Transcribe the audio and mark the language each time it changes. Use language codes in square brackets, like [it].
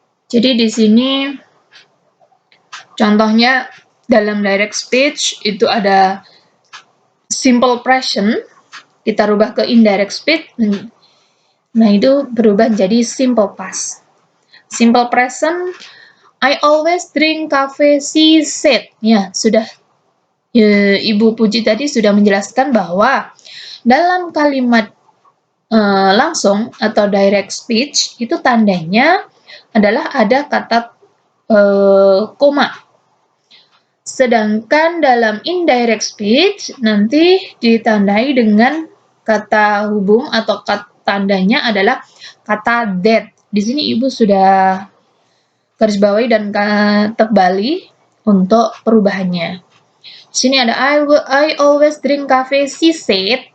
[id] Jadi di sini contohnya dalam direct speech itu ada simple present, kita rubah ke indirect speech. Nah, itu berubah menjadi simple past. [en] Simple present, I always drink coffee, she said. [id] Ya, sudah Ibu Puji tadi sudah menjelaskan bahwa dalam kalimat langsung atau direct speech itu tandanya adalah ada kata koma. Sedangkan dalam indirect speech nanti ditandai dengan kata hubung atau tandanya adalah kata that. Di sini Ibu sudah garis bawahi dan tebali untuk perubahannya. Di sini ada [en] I always drink coffee, she said.